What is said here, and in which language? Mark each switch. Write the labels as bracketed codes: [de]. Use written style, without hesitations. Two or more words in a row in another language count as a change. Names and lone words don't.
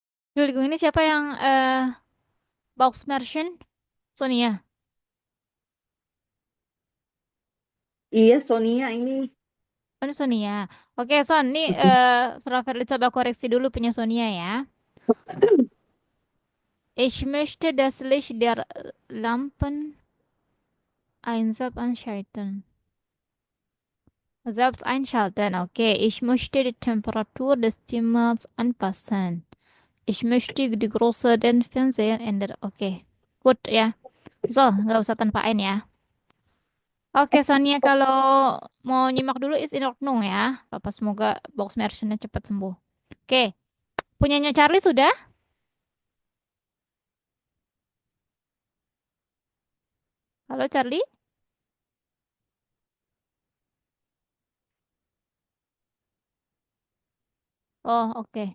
[id] Julie ini siapa yang [en] box merchant? [id] Sonia. Iya, Sonia ini. Oh, ini Sonia. Oke, Son, nih Rafael coba koreksi dulu punya Sonia ya. [de] Ich möchte das Licht der Lampen einsam anschalten. Selbst einschalten. Okay, ich möchte die Temperatur des Zimmers anpassen. Ich möchte die Größe den Fernseher ändern. [id] Oke, good ya. So, nggak usah tanpa ein ya. Oke, Sonia, kalau mau nyimak dulu [de] is in Ordnung [id] ya. Papa semoga box merchantnya cepat sembuh. Oke, punyanya Charlie sudah? Halo Charlie? Oh, oke.